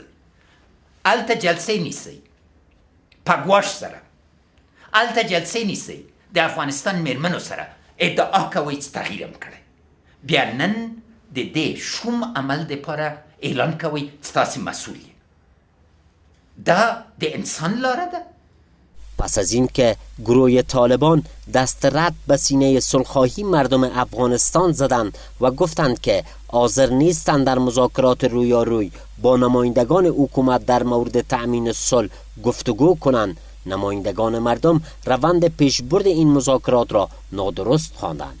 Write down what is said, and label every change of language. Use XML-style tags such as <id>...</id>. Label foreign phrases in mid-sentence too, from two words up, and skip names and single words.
<ps>هلته جلسې نیسئ په ګواښ سره، هلته جلسې نیسئ د افغانستان میرمنو سره ادعا کوئ چې تغییر هم کړی، بیا نن د دې شوم عمل دپاره اعلان کوئ چې تاسې مسئول یې. دا د انسان لاره ده؟</ps> <fa>پس از این که گروه طالبان دست رد به سینه صلح‌خواهی مردم افغانستان زدند و گفتند که حاضر نیستند در مذاکرات رویاروی با نمایندگان حکومت در مورد تأمین صلح گفتگو کنند، نمایندگان مردم روند پیشبرد این مذاکرات را نادرست خواندند.</fa>